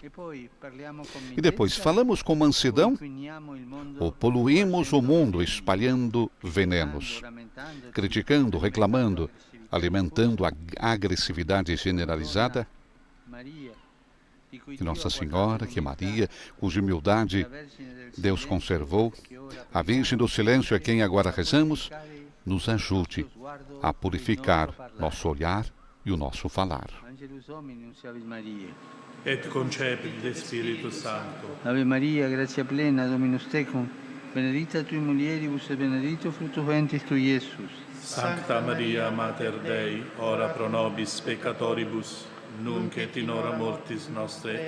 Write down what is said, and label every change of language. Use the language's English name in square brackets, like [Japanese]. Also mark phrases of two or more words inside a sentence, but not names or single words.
[Portuguese] E depois, falamos com mansidão ou poluímos o mundo espalhando venenos, criticando, reclamando, alimentando a agressividade generalizada? Que Nossa Senhora, que Maria, cuja humildade Deus conservou, a Virgem do Silêncio a quem agora rezamos, nos ajude a purificar nosso olhar e o nosso falar. [Latin] Et concepit de Spiritus Sancto. Ave Maria, gratia plena, Dominus tecum, benedicta tui mulieribus et benedictus fructus ventris tui, Iesus. Sancta Maria, Mater Dei, ora pro nobis peccatoribus, nunc et in hora mortis nostre.